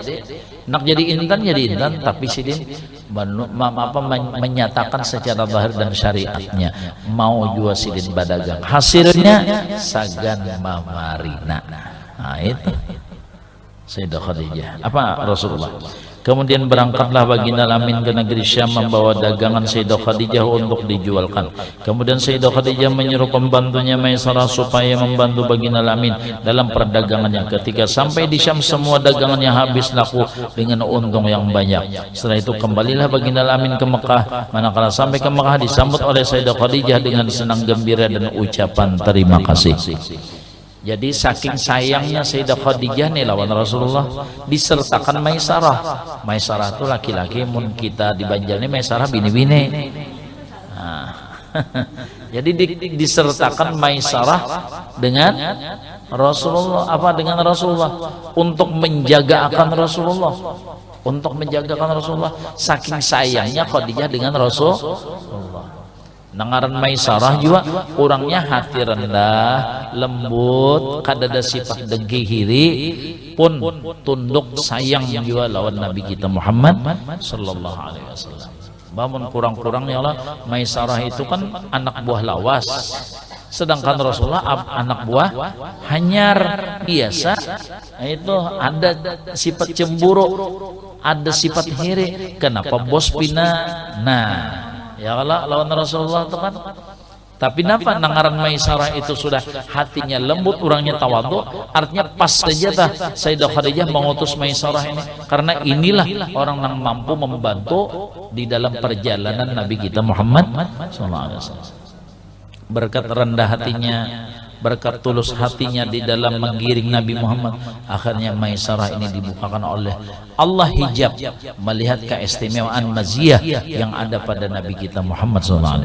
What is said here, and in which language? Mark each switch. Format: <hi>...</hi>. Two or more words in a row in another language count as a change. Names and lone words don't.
<bjn>Nak jadi intan, tapi sidin menyatakan secara zahir dan syariatnya mau jual sidin badagang, hasilnya sagan Mamarina. Nah itu Sayyidah Khadijah. Apa Rasulullah?</bjn> <id>Kemudian berangkatlah baginda Al-Amin ke negeri Syam membawa dagangan Sayyidah Khadijah untuk dijualkan. Kemudian Sayyidah Khadijah menyuruh pembantunya Maisarah supaya membantu baginda Al-Amin dalam perdagangannya. Ketika sampai di Syam, semua dagangannya habis laku dengan untung yang banyak. Setelah itu kembalilah baginda Al-Amin ke Mekah. Manakala sampai ke Mekah disambut oleh Sayyidah Khadijah dengan senang gembira dan ucapan terima kasih.</id> <bjn>Jadi saking sayangnya Sayyidah Khadijah nih lawan Rasulullah, disertakan Maisarah. Maisarah itu laki-laki, mun kita di Banjar ini Maisarah bini-bini.</bjn> <id>Nah, jadi disertakan Maisarah dengan Rasulullah. Apa dengan Rasulullah? Untuk menjaga akan Rasulullah. Untuk menjagakan Rasulullah. Saking sayangnya Khadijah dengan Rasulullah.</id> <bjn>Nangaran Maisarah juga orangnya hati rendah, lembut, kadada sifat dengki hiri, pun tunduk sayang juga lawan Nabi kita Muhammad</bjn> <ar>sallallahu alaihi wasallam.</ar> <bjn>Bangun kurang-kurang ya Allah, Maisarah itu kan anak buah lawas, sedangkan Rasulullah anak buah hanyar biasa. Itu ada sifat cemburu, ada sifat hiri. Kenapa bos pina? Nah, ya Allah lawan Rasulullah itu kan. Tapi napa nangaran Maisarah itu sudah hatinya lembut, orangnya tawadhu, artinya pas saja tah Sayyidah Khadijah mengutus Maisarah ini, karena inilah orang yang mampu membantu di dalam perjalanan Nabi kita Muhammad SAW.</bjn> <id>Berkat rendah hatinya, berkat tulus hatinya di dalam menggiring Nabi Muhammad, akhirnya Maisarah ini dibukakan oleh Allah hijab melihat keistimewaan maziyah yang ada pada Nabi kita Muhammad SAW.</id>